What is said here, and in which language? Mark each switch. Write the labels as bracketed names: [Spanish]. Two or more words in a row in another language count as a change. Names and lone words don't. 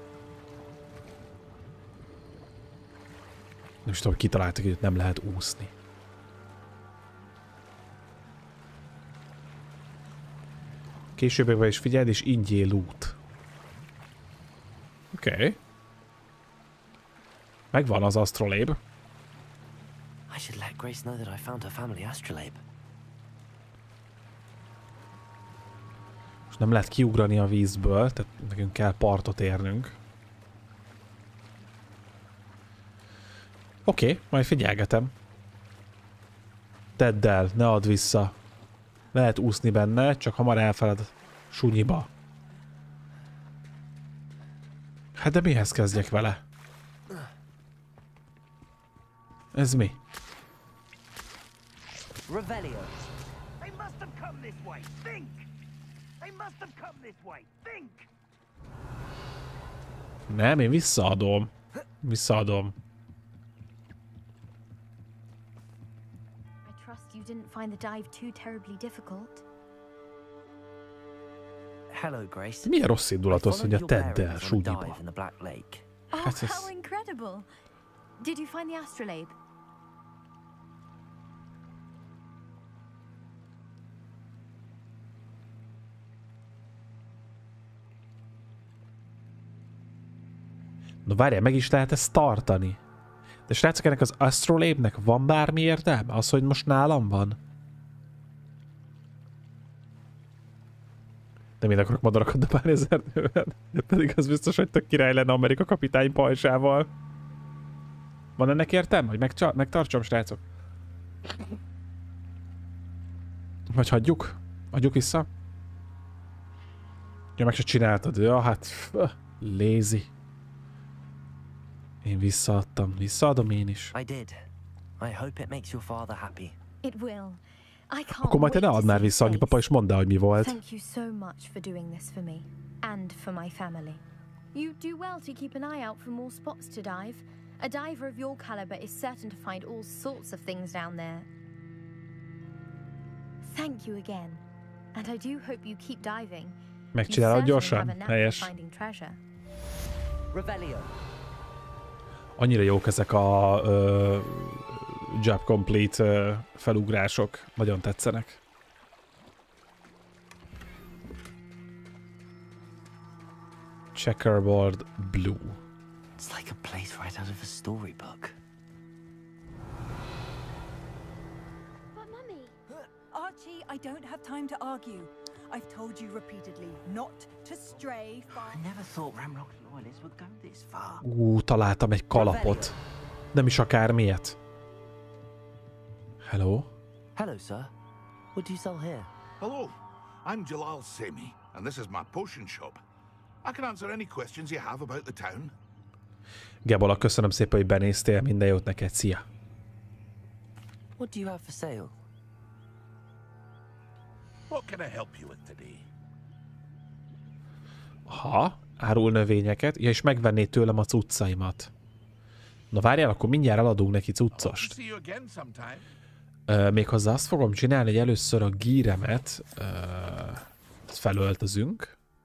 [Hungarian] Nem is tudom, kitaláltak, hogy nem lehet úszni. Későbbekben is figyeld, és ingyél loot. Oké. Okay. Megvan az astrolabe. [English] I should let Grace know that I found her family astrolabe. [Hungarian] Most nem lehet kiugrani a vízből, tehát nekünk kell partot érnünk. Oké, majd figyelgetem. Tedd el, ne add vissza. Lehet úszni benne, csak hamar elfeled sunyiba. Hát de mihez kezdjek vele? Ez mi? [English] Revelio. They must have come this way. Think. They must have come this way. Think. [Hungarian] Nem, én visszaadom. Visszaadom. [English] I trust you didn't find the dive too terribly difficult. Hello, Grace. [Hungarian] Milyen rossz indulatos, hogy a tedd el sunyiba. [English] Oh, how incredible! Did you find the astrolabe? [Hungarian] No várjál, meg is lehet ezt tartani. De srácok, ennek az astrolabe-nek van bármi értelme? Az, hogy most nálam van? Nem én akarok madarakat dobálni az erdőben. Pedig az biztos, hogy tök király lenne Amerika kapitány pajzsával. Van ennek értelme? Hogy megtartsam, srácok? Vagy hagyjuk? Adjuk vissza? Ja, meg se csináltad. Ja, hát... Lazy. Én visszaadtam. Visszaadom én is. [English] I did. I hope it makes your father happy. It will. [Hungarian] Akkor majd te ne add már vissza, annyi papa, és mondd el, hogy mi volt. [English] Thank you so much for doing this for me and for my family. You do well to keep an eye out for more spots to dive. A diver of your caliber is certain to find all sorts of things down there. Thank you again. And I do hope you keep diving. [Hungarian] Megcsinálod gyorsan? Helyes. [English] Revelio. [Hungarian] Annyira jók ezek a [English] job complete [Hungarian] felugrások. Nagyon tetszenek. [English] Checkerboard blue. It's like a place right out of a storybook. But Mummy! Archie, I don't have time to argue. I've told you repeatedly not to stray far. I never thought Ramrock's loyalists would go this far. [Hungarian] Találtam egy kalapot. Nem is akármilyet. [English] Hello? Hello, sir. What do you sell here? Hello, I'm Jalal Semi, and this is my potion shop. I can answer any questions you have about the town. [Hungarian] Gebola, köszönöm szépen, hogy benéztél. Minden jót neked. Szia! [English] What do you have for sale? What can I help you with today? [Hungarian] Ha, árul növényeket, ja, és megvenné tőlem a cuccaimat. Na várjál, akkor mindjárt eladunk neki cuccost. Méghozzá azt fogom csinálni, hogy először a gíremet felöltözünk.